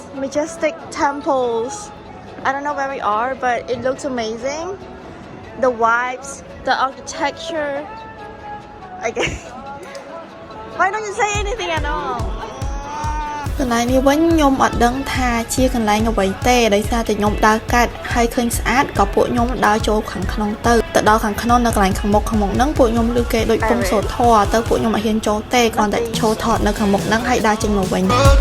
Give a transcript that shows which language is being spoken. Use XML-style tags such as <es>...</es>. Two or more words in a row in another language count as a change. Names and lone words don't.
<en>majestic temples. I don't know where we are, but it looks amazing. The vibes, the architecture. Okay. Why don't you say anything at all?</en> <km>កន្លែងនេះវិញខ្ញុំអត់ដឹងថាជាកន្លែងអ្វីទេដោយសារតែខ្ញុំដើរកាត់ហើយឃើញស្អាតក៏ពួកខ្ញុំដើរចូលខាងក្នុងទៅដល់ខាងក្នុងនៅកន្លែងខាងមុខហ្នឹងពួកខ្ញុំឮគេដូចពងសូធរទៅពួកខ្ញុំអត់ហ៊ានចូលទេគ្រាន់តែចូលថតនៅខាងមុខហ្នឹងហើយដើរចេញមកវិញ</km>